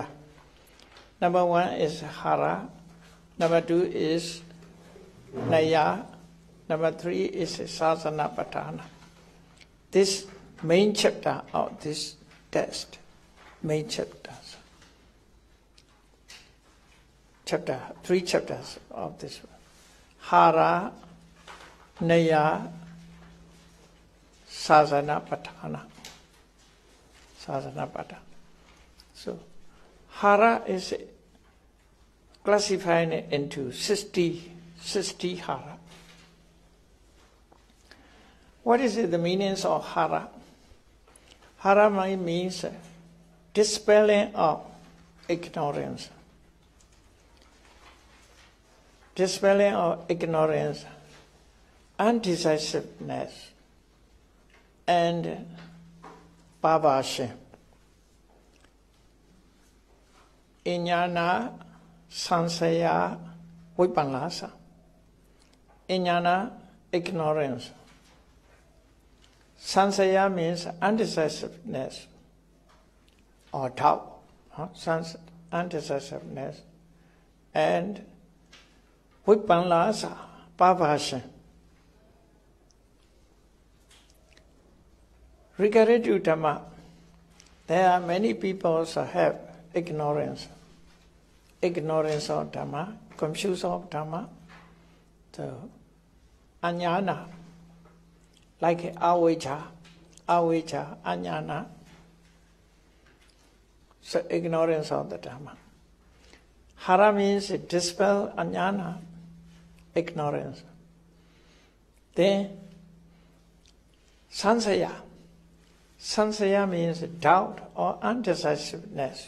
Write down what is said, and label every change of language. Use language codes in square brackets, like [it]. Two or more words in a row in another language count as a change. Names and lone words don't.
[en] Number 1 is hara. Number 2 is naya. Number 3 is [pi] sasana patana. [en] This main chapter of this text, main chapters. 3 chapters of this one. [pi] Hara, naya, sasana patana. Sasana patana. [en] So, hara is classified into 60 hara. What is the meanings of hara? Hara means dispelling of ignorance. Dispelling of ignorance, undecisiveness, and perversion. [pi] Iññana, sansaya, vipanlasa. Iññana, [en] ignorance. Sansaya means undecisiveness or doubt. Undecisiveness. And vipanlasa, perversion. Regarding to Dhamma, there are many people who have ignorance. Ignorance of Dhamma, confusion of Dhamma. So, aññana, like avijja, aññana. So, ignorance of the Dhamma. Hara means dispel aññana, ignorance. Then, sansaya. Sansaya means doubt or undecisiveness.